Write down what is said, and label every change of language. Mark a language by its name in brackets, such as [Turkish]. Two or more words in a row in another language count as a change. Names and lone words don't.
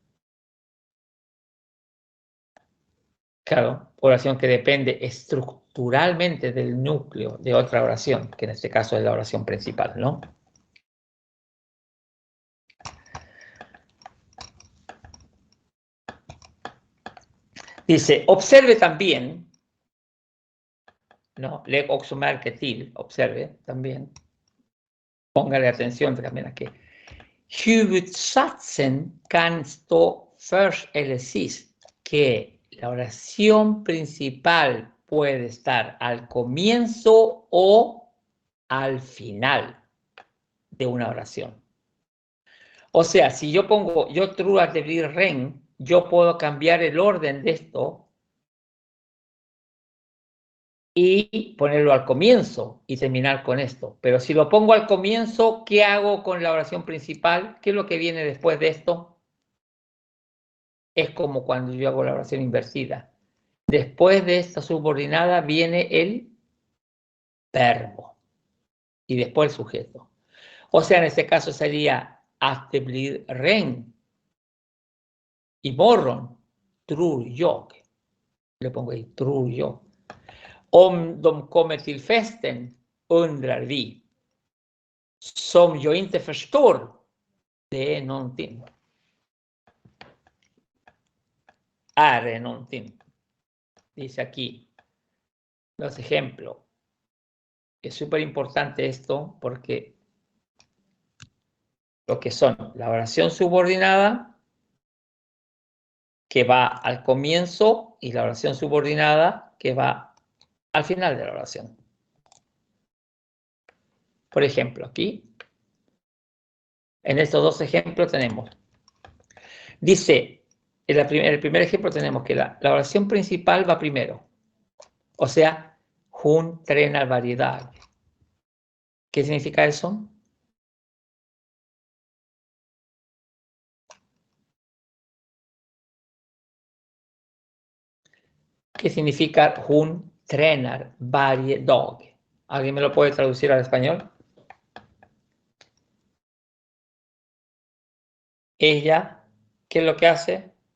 [Spanish] Claro, oración que depende estructuralmente del núcleo de otra oración, que en este caso es la oración principal, ¿no? Dice, observe también, ¿no? [Swedish] Lägg också märke till, [Spanish] observe también, póngale atención también aquí. [Swedish] Huvudsatsen kan stå först eller sist, [Spanish] que la oración principal puede estar al comienzo o al final de una oración. O sea, si yo pongo, [Swedish] yo tror a blir ren, [Spanish] yo puedo cambiar el orden de esto y ponerlo al comienzo y terminar con esto. Pero si lo pongo al comienzo, ¿qué hago con la oración principal? ¿Qué es lo que viene después de esto? Es como cuando yo hago la oración invertida. Después de esta subordinada viene el verbo y después el sujeto. O sea, en este caso sería [Swedish] att blir ren imorgon, tror jag. [Spanish] Le pongo ahí, [Swedish] tror jag. Om de kommer till festen, undrar vi. Som jag inte förstår, det är någonting. Är någonting. [Spanish] Dice aquí los ejemplos. Es súper importante esto porque lo que son la oración subordinada, que va al comienzo, y la oración subordinada, que va al final de la oración. Por ejemplo, aquí, en estos dos ejemplos tenemos, dice, en el primer ejemplo tenemos que la oración principal va primero, o sea, [Swedish] hun tränar varje dag. [Spanish] ¿Qué significa eso? ¿Qué significa [Swedish] hun tränar varje dag? [Spanish] ¿Alguien me lo puede traducir al español? Ella, ¿qué es lo que hace?